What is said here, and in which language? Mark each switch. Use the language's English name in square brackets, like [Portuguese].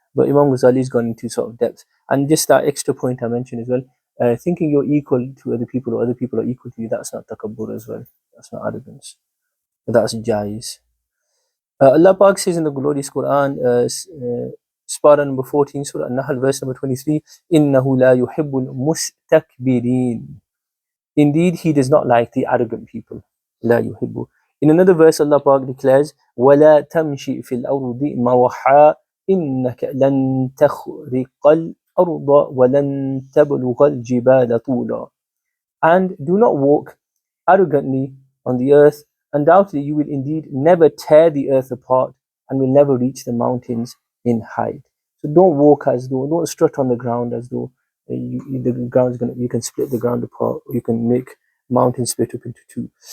[English] But Imam Ghazali's gone into sort of depth. And just that extra point I mentioned as well, thinking you're equal to other people or other people are equal to you, that's not takabbur as well. That's not arrogance. That's jais. Allah Pak says in the glorious Quran, Spara number 14, Surah An-Nahl, verse number 23, [Arabic] إِنَّهُ لَا يُحِبُّ الْمُسْتَكْبِرِينَ. [English] Indeed, he does not like the arrogant people. [Arabic] لا يحب. [English] In another verse, Allah Pak declares, [Arabic] وَلَا تَمْشِي فِي الْأَرْضِ مَرَحًا إِنَّكَ لَن تَخْرِقَ الْأَرْضَ وَلَن تَبْلُغَ الْجِبَالَ طُولًا. [English] And do not walk arrogantly on the earth. Undoubtedly, you will indeed never tear the earth apart and will never reach the mountains in height. So don't walk as though, don't strut on the ground as though you can split the ground apart, or you can make mountains split up into two.